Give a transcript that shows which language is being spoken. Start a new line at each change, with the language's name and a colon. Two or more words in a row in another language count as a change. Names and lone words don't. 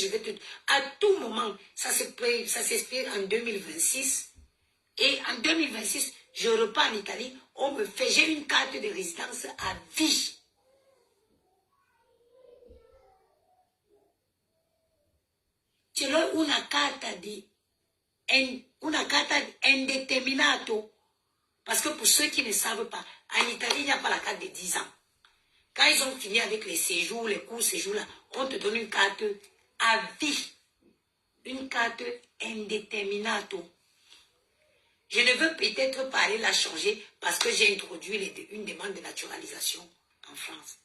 French: Je vais à tout moment, ça s'expire en 2026. Et en 2026, je repars en Italie. On me fait, j'ai une carte de résidence à vie.
Italian: Ce l'ho una carta indeterminato.
French: Parce que pour ceux qui ne savent pas, en Italie, il n'y a pas la carte de 10 ans. Quand ils ont fini avec les séjours, les courts séjours là, on te donne une carte à vie. Une carte indeterminato. Je ne veux peut-être pas aller la changer parce que j'ai introduit une demande de naturalisation en France.